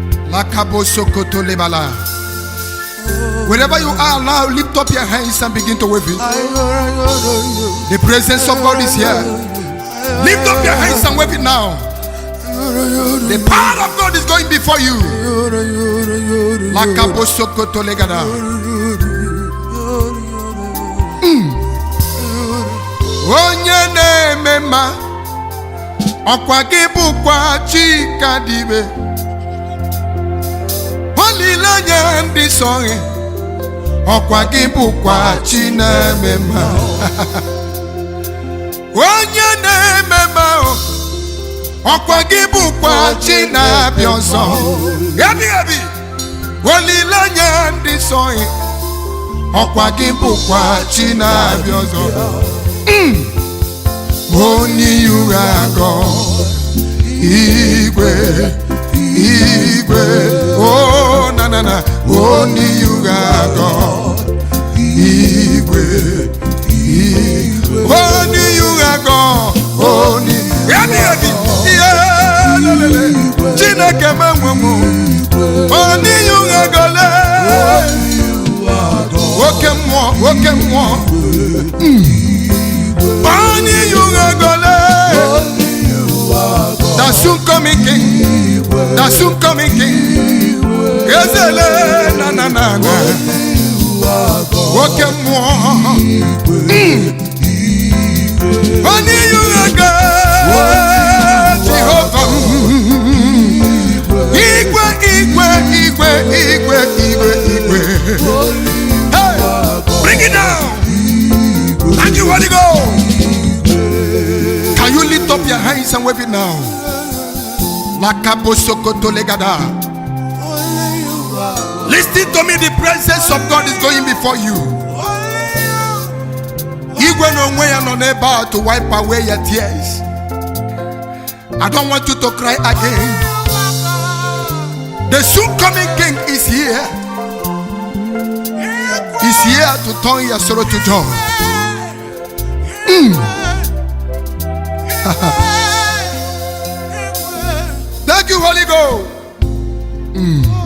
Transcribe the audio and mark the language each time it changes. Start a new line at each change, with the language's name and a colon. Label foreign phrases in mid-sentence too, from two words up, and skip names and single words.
English: Lakabosokoto lebala. Wherever you are now, lift up your hands and begin to wave it. The presence of God is here. Lift up your hands and wave it now. The power of God is going before you. Lakabosokoto legada. Mm.
Igbo: Onye na-eme mma, ọkwa gị bụkwa chi ka dị ibe. Olileanya ndị nsọ gị, ọkwa gị bụkwa chi na-eme mma. Onye na-eme mma, ọkwa gị bụkwa chi na-abịa ọzọ. Ebi, ebi. Olileanya ndị nsọ gị, ọkwa gị bụkwa chi na-abịa ọzọ.
English: Mm. Only you are God.
Igbo: Igwe, Igwe, oh na na na,
English: only you are God.
Igbo: Igwe, Igwe,
English: only you are God. Only, ebi, ebi, yeah, le, le, le.
Igbo: Chineke me nwe m.
English: Only you are God,
Igbo: le. Oke mmụọ, oke mmụọ.
English: Mm. Only you are God, le. The soon coming King. The soon coming King.
Igbo: Ezele na na na na. Oke mmụọ. Mm.
English: Only you are God. Jehovah.
Igbo: Igwe, igwe, igwe, igwe, igwe, igwe.
English: Hey, bring it down. Thank you, Holy Ghost. Can you lift up your hands and wave it now? Lakabosokoto legada. Listen to me, the presence of God is going before you.
Igbo: Igwe n'onwe ya nọ n'ebe a
English: to wipe away your tears. I don't want you to cry again. The soon coming King is here. He's here to turn your sorrow to joy. Mm. Thank you, Holy Ghost. Mm.